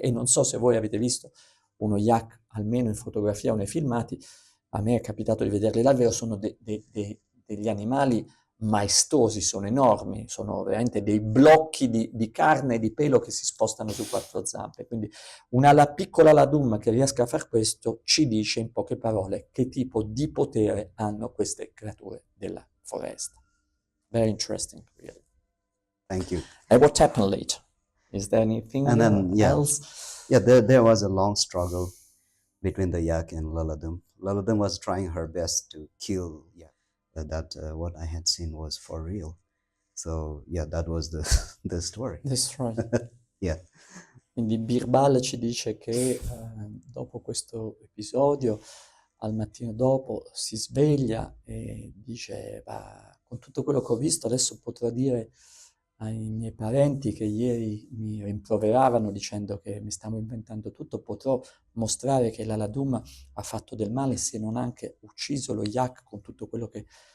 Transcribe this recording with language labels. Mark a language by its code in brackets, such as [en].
[it] E non so se voi avete visto uno yak, almeno in fotografia o nei filmati, a me è capitato di vederli davvero, sono degli animali maestosi, sono enormi, sono veramente dei blocchi di carne e di pelo che si spostano su 4 zampe. Quindi una piccola Ladum che riesca a far questo ci dice in poche parole che tipo di potere hanno queste creature della foresta. [en] Very interesting, really. Thank you. And what happened later? Is there anything And then, else? Yeah, there was a long struggle between the yak and Laladum. Laladum was trying her best to kill yak. What I had seen was for real. So yeah, that was the story. The story. Yeah. [it] Quindi Birbal ci dice che dopo questo episodio, al mattino dopo si sveglia e dice, con tutto quello che ho visto adesso potrò dire ai miei parenti che ieri mi rimproveravano dicendo che mi stavo inventando tutto, potrò mostrare che l'Aladum ha fatto del male, se non anche ucciso lo yak con tutto quello che